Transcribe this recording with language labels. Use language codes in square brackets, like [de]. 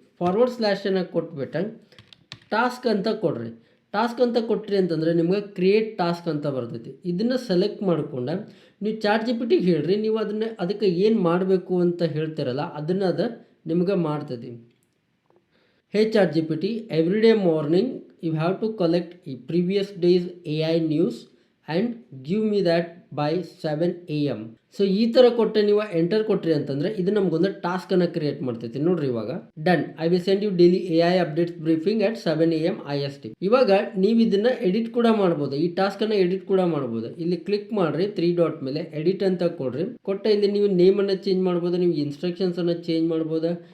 [kn] Forward ಸ್ಲ್ಯಾಶನ್ನು ಕೊಟ್ಬಿಟ್ಟು task ಅಂತ ಕೊಡ್ರಿ. ಟಾಸ್ಕ್ ಅಂತ ಕೊಟ್ರಿ ಅಂತಂದರೆ ನಿಮ್ಗೆ ಕ್ರಿಯೇಟ್ ಟಾಸ್ಕ್ ಅಂತ ಬರ್ತೈತಿ. ಇದನ್ನು ಸೆಲೆಕ್ಟ್ ಮಾಡ್ಕೊಂಡು ನೀವು ಚಾಟ್ ಜಿ ಪಿ ಟಿಗೆ ಹೇಳ್ರಿ, ನೀವು ಅದಕ್ಕೆ ಏನು ಮಾಡಬೇಕು ಅಂತ ಹೇಳ್ತಿರಲ್ಲ ಅದನ್ನು ಅದು ನಿಮ್ಗೆ ಮಾಡ್ತೈತಿ. [en] Hey ChatGPT, every day morning you have to collect a previous day's AI news and give me that by 7 AM. [kn] So ಈ ಥರ ಕೊಟ್ಟೆ ನೀವು ಎಂಟರ್ ಕೊಟ್ರಿ ಅಂತಂದರೆ ಇದು ನಮಗೊಂದು ಟಾಸ್ಕನ್ನು ಕ್ರಿಯೇಟ್ ಮಾಡ್ತೈತಿ. ನೋಡ್ರಿ ಇವಾಗ [en] Done, I will send you daily AI updates briefing at 7 AM IST. [kn] ಇವಾಗ ನೀವು ಇದನ್ನು ಎಡಿಟ್ ಕೂಡ ಮಾಡ್ಬೋದು, ಈ ಟಾಸ್ಕನ್ನು ಎಡಿಟ್ ಕೂಡ ಮಾಡ್ಬೋದು. ಇಲ್ಲಿ ಕ್ಲಿಕ್ ಮಾಡಿರಿ 3 ಡಾಟ್ ಮೇಲೆ ಎಡಿಟ್ ಅಂತ ಕೊಡ್ರಿ. ಕೊಟ್ಟೆ ಇಲ್ಲಿ ನೀವು ನೇಮನ್ನು ಚೇಂಜ್ ಮಾಡ್ಬೋದು, ನೀವು ಇನ್ಸ್ಟ್ರಕ್ಷನ್ಸನ್ನು ಚೇಂಜ್ ಮಾಡ್ಬೋದು.